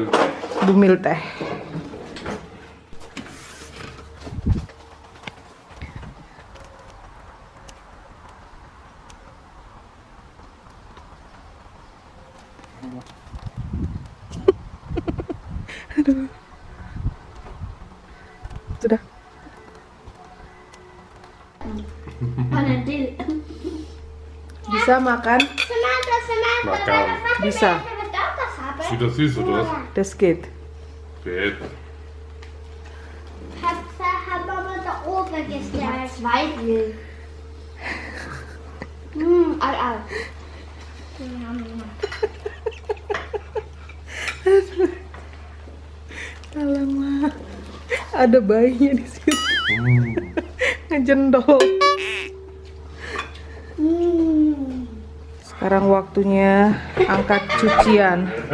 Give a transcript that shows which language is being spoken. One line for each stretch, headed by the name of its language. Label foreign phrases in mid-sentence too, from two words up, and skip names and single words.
Indonesian: bumil teh. Aduh. Sudah. Panadil. Bisa makan? Samantha. Makan. Bisa.
German: Ist wieder süß, oder was? Das geht. Geht. Hat Mama da oben gestellt. Zwei will.
Indonesian: Al. Alamak. Ada bayinya di situ. Ngejendol. Sekarang waktunya angkat cucian.